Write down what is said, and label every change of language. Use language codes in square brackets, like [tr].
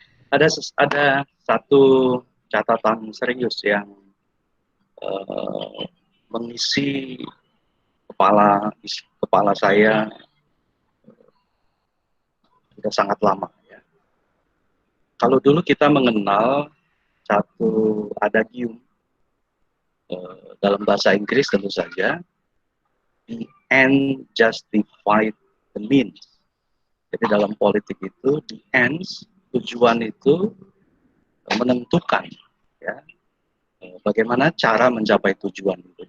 [id] Ada satu catatan serius yang mengisi kepala saya sudah sangat lama ya. Kalau dulu kita mengenal satu adagium dalam bahasa Inggris tentu saja, [en] the end justify the means. [id] Jadi dalam politik itu [en] the ends, [id] tujuan itu menentukan ya bagaimana cara mencapai tujuan itu.